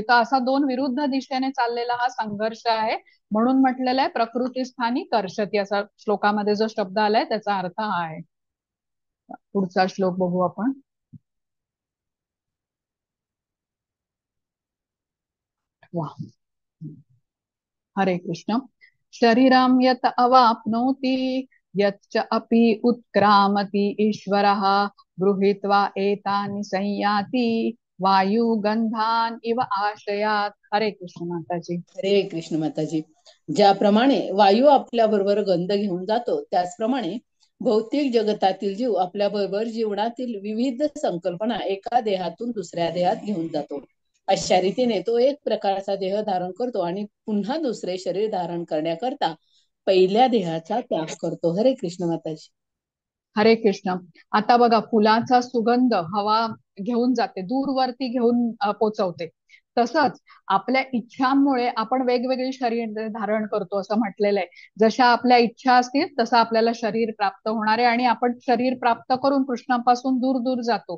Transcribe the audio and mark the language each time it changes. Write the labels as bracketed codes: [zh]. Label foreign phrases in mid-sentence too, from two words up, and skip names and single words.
[mr] तर असा दोन विरुद्ध दिशेने चाललेला हा संघर्ष आहे. म्हणून म्हटलेलं आहे [sa] प्रकृती स्थानी कर्षती, [mr] असा श्लोकामध्ये जो शब्द आलाय त्याचा अर्थ हा आहे. पुढचा श्लोक बघू आपण. वा. हरे कृष्ण. [sa] शरीरं यत अवाप्नोति यच्च अपि उत्क्रामति ईश्वरः गृहीत्वा एतानि संयाति वायुगंधान इव आश्रयात. [mr] हरे कृष्ण माताजी. हरे कृष्ण माताजी. ज्याप्रमाणे वायू आपल्या बरोबर गंध घेऊन जातो, त्याचप्रमाणे भौतिक जगतातील जीव आपल्या बरोबर जीवनातील विविध संकल्पना एका देहातून दुसऱ्या देहात घेऊन जातो. अशा रीतीने तो एक प्रकारचा देह धारण करतो आणि पुन्हा दुसरे शरीर धारण करण्याकरता पहिल्या देहाचा त्याग करतो. हरे कृष्ण माताजी. हरे कृष्ण. आता बघा फुलाचा सुगंध हवा घेऊन जाते, दूरवरती घेऊन पोचवते. तसंच आपल्या इच्छांमुळे आपण वेगवेगळी शरीर धारण करतो असं म्हटलेलं आहे. जशा आपल्या इच्छा असतील तसं आपल्याला शरीर प्राप्त होणार आहे आणि आपण शरीर प्राप्त करून कृष्णापासून दूर दूर जातो.